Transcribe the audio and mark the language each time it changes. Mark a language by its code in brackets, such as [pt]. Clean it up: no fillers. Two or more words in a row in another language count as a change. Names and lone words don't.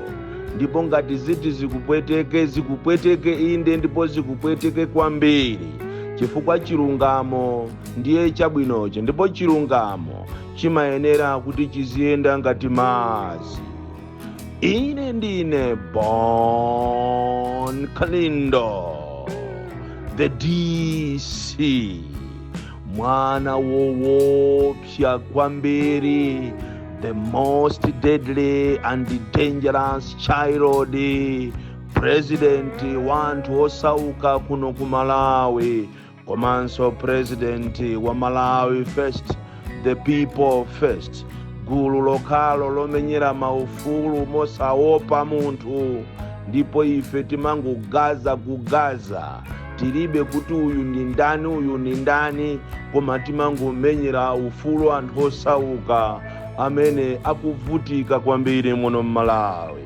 [ny] Ndipo ngati ziti zikupweteke inde ndipo zikupweteke kwambiri, chifukwa chilungamo ndiye chabwinocho, ndipo chilungamo chimayenera kuti chiziyenda ngati madzi. Ine ndine born Kalindo, [en] the DC, [ny] mwana woopsa kwambiri, [en] the most deadly and dangerous child, [ny] Purezidenti wa anthu osauka kuno ku Malawi, komanso Purezidenti wa Malawi First, [en] the people first, [ny] gulu lokhalo lomenyera maufulu mosaopa munthu. Ndipo ife timangogaza tilibe kuti uyu ndi ndani, koma timangomenyera ufulu anthu osauka amene akuvutika kwambiri muno Malawi.